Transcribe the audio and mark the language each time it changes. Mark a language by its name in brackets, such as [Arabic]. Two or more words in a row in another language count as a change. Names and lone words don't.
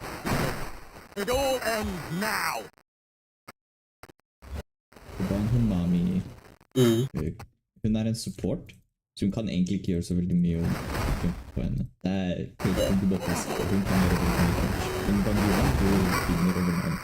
[English] It all ends now. [Norwegian] Hun Nami, hun er en support, så hun kan egentlig ikke gjøre så veldig mye. [Ukrainian] Окей, файно. Та ти глибоко він там не робив нічого. Він бомбував і не робив нам.